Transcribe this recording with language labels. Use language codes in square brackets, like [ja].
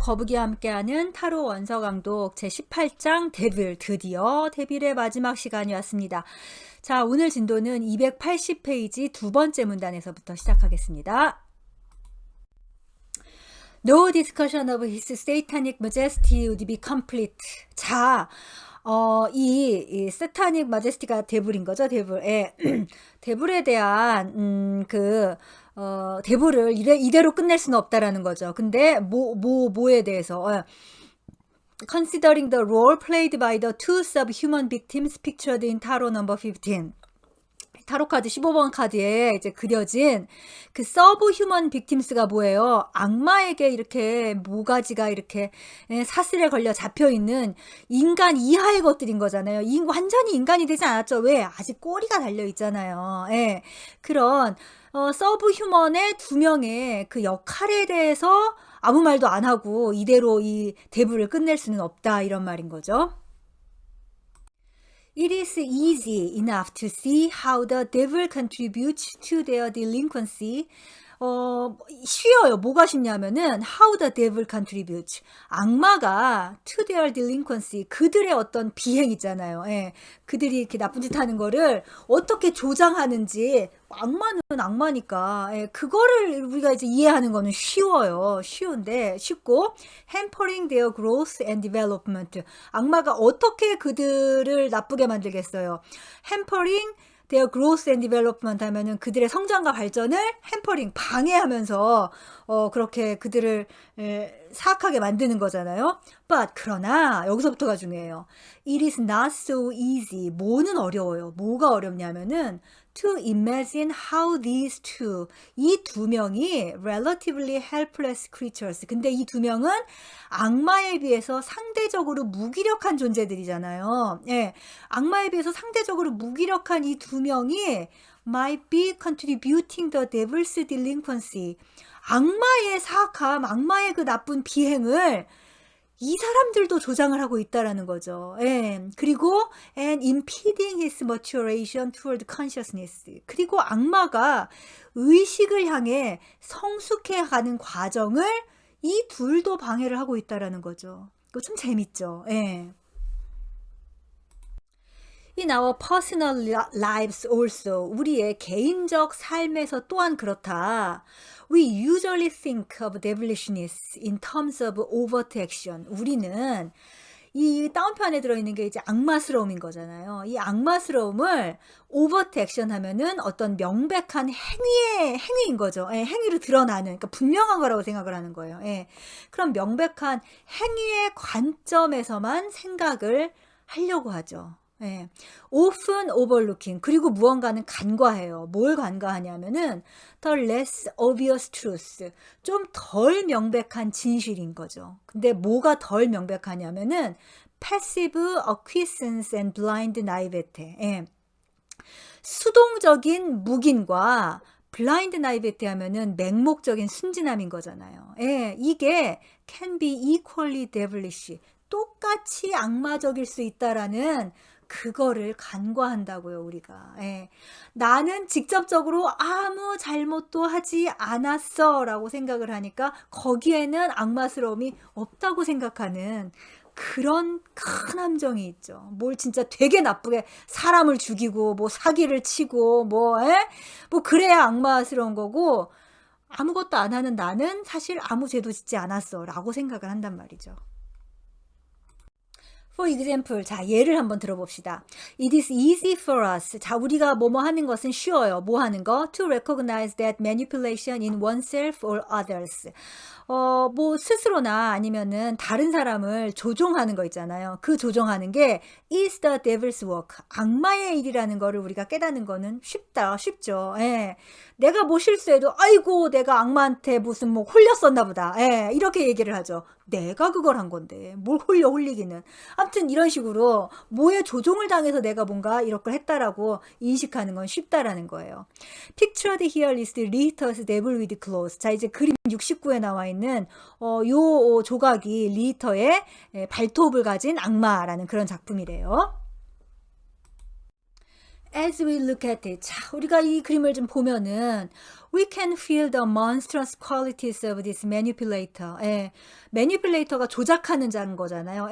[ko] 거북이와 함께하는 타로 원서 강독 제18장 데빌, 드디어 데빌의 마지막 시간이 왔습니다. 자, 오늘 진도는 280페이지 두 번째 문단에서부터 시작하겠습니다. [en] No discussion of his satanic majesty would be complete. [ko] 자, 이 [en] satanic majesty [ko] 가 데블인 거죠, 데블. 예. 데블에 대한, 데블을 이대로 끝낼 수는 없다라는 거죠. 근데, 뭐에 대해서, [en] considering the role played by the two subhuman victims pictured in tarot number 15. [ko] 타로 카드 15번 카드에 이제 그려진 그 서브 휴먼 빅팀스가 뭐예요? 악마에게 이렇게 모가지가 이렇게 사슬에 걸려 잡혀 있는 인간 이하의 것들인 거잖아요. 완전히 인간이 되지 않았죠. 왜? 아직 꼬리가 달려 있잖아요. 예. 그런 서브 휴먼의 두 명의 그 역할에 대해서 아무 말도 안 하고 이대로 이 대부를 끝낼 수는 없다, 이런 말인 거죠. [en] It is easy enough to see how the devil contributes to their delinquency. [ko] 쉬워요. 뭐가 쉽냐면은 [en] how the devil contributes. [ko] 악마가 [en] to their delinquency. [ko] 그들의 어떤 비행 있잖아요. 예. 그들이 이렇게 나쁜 짓 하는 거를 어떻게 조장하는지, 악마는 악마니까, 예, 그거를 우리가 이제 이해하는 거는 쉬워요. 쉽고, [en] hampering their growth and development. [ko] 악마가 어떻게 그들을 나쁘게 만들겠어요. [en] hampering their growth and development [ko] 하면은 그들의 성장과 발전을 hampering, 방해하면서 그렇게 그들을 사악하게 만드는 거잖아요. But 그러나 여기서부터가 중요해요. [en] It is not so easy. [ko] 뭐는 어려워요. 뭐가 어렵냐면은 [en] to imagine how these two, [ko] 이 두 명이 [en] relatively helpless creatures. [ko] 근데 이 두 명은 악마에 비해서 상대적으로 무기력한 존재들이잖아요. 예, 악마에 비해서 상대적으로 무기력한 이 두 명이 [en] might be contributing the devil's delinquency. [ko] 악마의 사악함, 악마의 그 나쁜 비행을 이 사람들도 조장을 하고 있다라는 거죠. 예. 그리고 [en] and impeding his maturation toward consciousness. [ko] 그리고 악마가 의식을 향해 성숙해가는 과정을 이 둘도 방해를 하고 있다라는 거죠. 이거 좀 재밌죠. 예. [en] In our personal lives also, [ko] 우리의 개인적 삶에서 또한 그렇다. [en] We usually think of devilishness in terms of overt action. [ko] 우리는 이 다운편에 들어있는 게 이제 악마스러움인 거잖아요. 이 악마스러움을 [en] overt action [ko] 하면은 어떤 명백한 행위인 거죠. 예, 행위로 드러나는, 그러니까 분명한 거라고 생각을 하는 거예요. 예, 그럼 명백한 행위의 관점에서만 생각을 하려고 하죠. 예. [en] often overlooking. [ko] 그리고 무언가는 간과해요. 뭘 간과하냐면은 [en] the less obvious truth. [ko] 좀 덜 명백한 진실인 거죠. 근데 뭐가 덜 명백하냐면은 [en] passive acquiescence and blind naivete. [ko] 예. 수동적인 묵인과 블라인드 나이베티 하면은 맹목적인 순진함인 거잖아요. 예, 이게 [en] can be equally devilish. [ko] 똑같이 악마적일 수 있다라는 그거를 간과한다고요, 우리가. 예. 나는 직접적으로 아무 잘못도 하지 않았어 라고 생각을 하니까 거기에는 악마스러움이 없다고 생각하는 그런 큰 함정이 있죠. 뭘 진짜 되게 나쁘게 사람을 죽이고 뭐 사기를 치고 뭐 그래야 악마스러운 거고, 아무것도 안 하는 나는 사실 아무 죄도 짓지 않았어 라고 생각을 한단 말이죠. [en] For example, [ko] 자, 예를 한번 들어봅시다. [en] It is easy for us. [ko] 자, 우리가 뭐뭐 하는 것은 쉬워요. 뭐 하는 거? [en] To recognize that manipulation in oneself or others. [ko] 뭐 스스로나 아니면은 다른 사람을 조종하는 거 있잖아요. 그 조종하는 게 [en] is the devil's work. [ko] 악마의 일이라는 거를 우리가 깨닫는 거는 쉽죠. 예. 내가 뭐 실수해도 아이고 내가 악마한테 무슨 뭐 홀렸었나 보다. 예. 이렇게 얘기를 하죠. 내가 그걸 한 건데 뭘 홀리기는. 아무튼 이런 식으로 뭐에 조종을 당해서 내가 뭔가 이렇게 했다라고 인식하는 건 쉽다라는 거예요. [en] Pictured here is Riiter's devil with claws. [ko] 자, 이제 그림 69에 나와 있는 요 조각이 리히터의 발톱을 가진 악마라는 그런 작품이래요. [en] As we look at it. [ko] 자, 우리가 이 그림을 좀 보면은 [en] We can feel the monstrous qualities of this manipulator. [ko] 예, manipulator가 조작하는 자인 거잖아요.